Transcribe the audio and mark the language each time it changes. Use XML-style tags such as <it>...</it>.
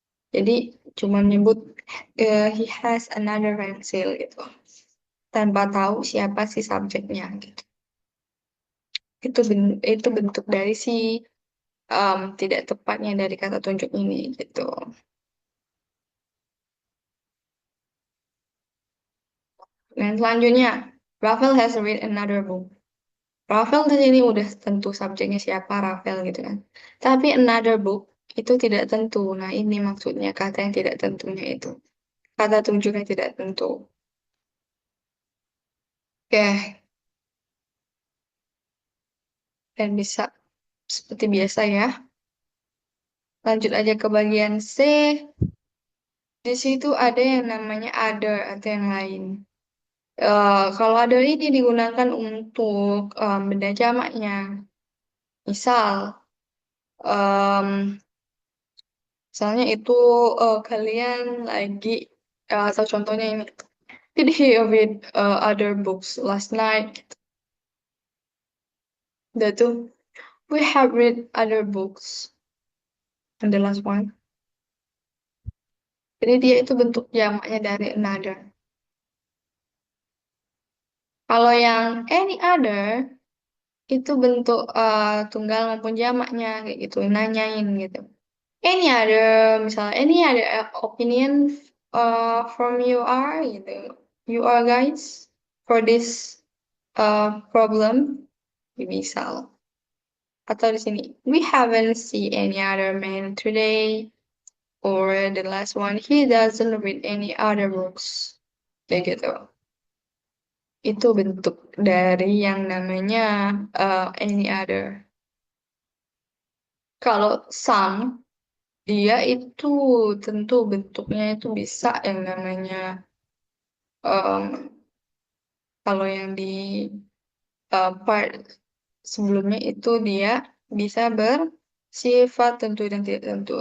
<id>Jadi cuma menyebut</id> <en>he has another pencil</en> <id>gitu, tanpa tahu siapa si subjeknya gitu. Itu bentuk dari si tidak tepatnya dari kata tunjuk ini gitu. Dan selanjutnya,</id> <en>Rafael has read another book.</en> <id>Rafael di sini udah tentu subjeknya siapa Rafael gitu kan. Tapi</id> <en>another book</en> <id>itu tidak tentu. Nah, ini maksudnya kata yang tidak tentunya itu. Kata tunjuknya tidak tentu. Oke, dan bisa seperti biasa ya. Lanjut aja ke bagian C. Di situ ada yang namanya other atau yang lain. Kalau other ini digunakan untuk benda jamaknya. Misal, em, misalnya itu kalian lagi, atau contohnya ini,</id> <en>did he read other books last night?</en> <id>Udah tuh,</id> <en>we have read other books. And the last one.</en> <id>Jadi dia itu bentuk jamaknya dari another. Kalau yang any other, itu bentuk tunggal maupun jamaknya, kayak gitu, nanyain gitu.</id> <en>Any other,</en> <id>misalnya,</id> <en>any other opinion from you are,</en> <id>gitu.</id> <en>You are guys, for this problem,</en> <id>misal. Atau di sini,</id> <en>we haven't seen any other man today. Or the last one, he doesn't read any other books.</en> <id>Kayak gitu. Itu bentuk dari yang namanya any other. Kalau some, dia itu tentu bentuknya itu bisa yang namanya, em, kalau yang di part sebelumnya itu dia bisa bersifat tentu dan tidak tentu.</id>